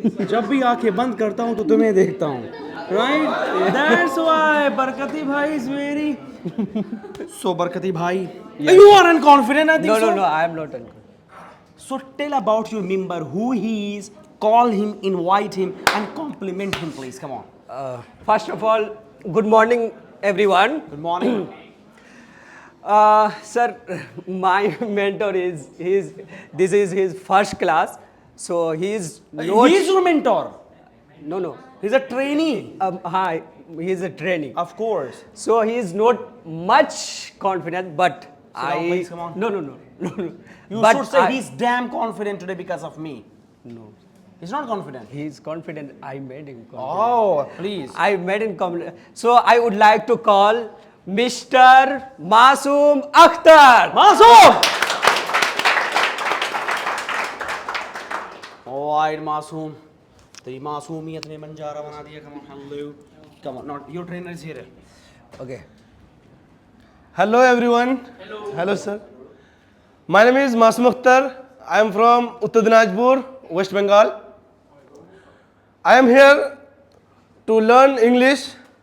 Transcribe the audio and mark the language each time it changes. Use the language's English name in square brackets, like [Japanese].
[Hindi] जब भी आंखें बंद करता हूँ तो तुम्हें देखता हूँ. [English] Right? That's why Barkati Bhai is very. So Barkati Bhai, you are unconfident. I think No, so. no, no, I am not. So tell about your member, who he is. Call him, invite him, and compliment him, please. Come on. First of all, good morning, everyone. Good morning. Sir, my mentor this is his first class, so he is not. He is your mentor. No. He's a trainee. Hi, he is a trainee. Of course. So he is not much confident, but down, please, come on. No. You But should say I- he's damn confident today because of me. No. He's not confident. He is confident. I made him confident. Oh, please. I made him confident. So I would like to call Mr. Masoom Akhtar. Masoom! Alright, Masoom. [Hindi] तेरी मासूमियत ने बंजारा बना दिया. [English] Come on, hello. Come on, not your trainer is here. Okay. Hello everyone. Hello sir. My name is Masoom Akhtar. I am from Uttar Dinajpur, West Bengal. I am here to learn English.